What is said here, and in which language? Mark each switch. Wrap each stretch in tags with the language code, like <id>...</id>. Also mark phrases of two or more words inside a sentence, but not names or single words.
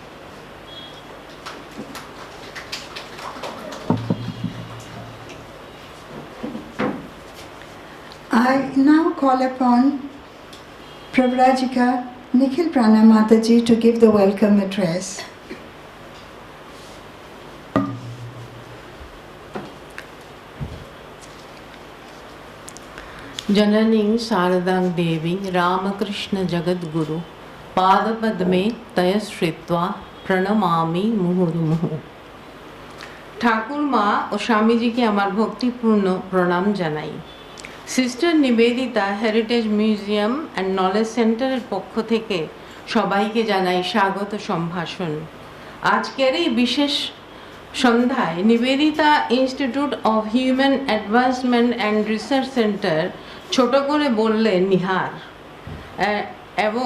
<en>I now call upon Pravrajika Nikhil Prana Mataji to give the welcome address.</en> <sa>जननीं सारदां देवी रामकृष्ण जगत् गुरु पादपद्मे तयाश्रित्वा प्रणमामि मुहुर्मुहु.</sa> <bn>ঠাকুর মা ও স্বামীজিকে আমার ভক্তিপূর্ণ প্রণাম জানাই। সিস্টার নিবেদিতা হেরিটেজ মিউজিয়াম অ্যান্ড নলেজ সেন্টারের পক্ষ থেকে সবাইকে জানাই স্বাগত সম্ভাষণ। আজকের এই বিশেষ সন্ধ্যায় নিবেদিতা ইনস্টিটিউট অফ হিউম্যান অ্যাডভান্সমেন্ট অ্যান্ড রিসার্চ সেন্টার ছোট করে বললে নিহার এবং</bn>